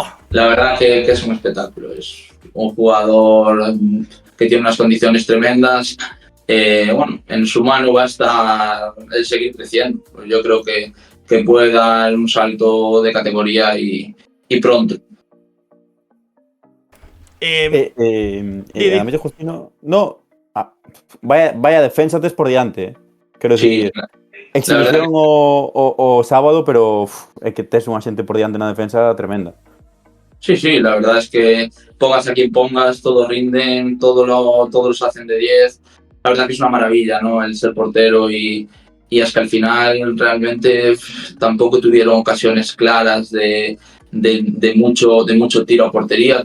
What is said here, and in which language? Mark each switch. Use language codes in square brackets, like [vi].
[es] La verdad que es un espectáculo. Es un jugador que tiene unas condiciones tremendas. Bueno, en su mano va a estar el seguir creciendo. Yo creo que puede dar un salto de categoría y pronto. [gl] A mí Justino, no, vaya defensa tes por diante, quero decir, exhibición o sábado, pero é que tes unha xente por diante na defensa tremenda. [es] Sí, la verdad es que pongas a quien pongas, todos rinden, todos los hacen de 10. La verdad que es una maravilla, ¿no? El ser portero y es que al final realmente tampoco tuvieron ocasiones claras de mucho tiro a portería.